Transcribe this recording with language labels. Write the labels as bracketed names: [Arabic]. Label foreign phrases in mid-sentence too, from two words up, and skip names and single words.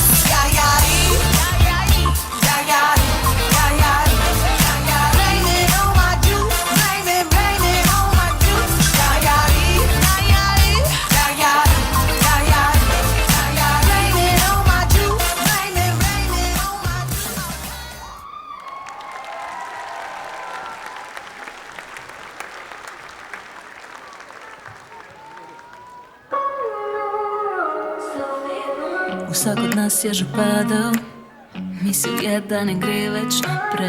[English] Yeah. Blame it on my juice. Blame it on my juice. Blame it on my juice. Blame it on my juice. [Slovenian] Vsak od nas je že padal, mislil je, da ne gre več naprej.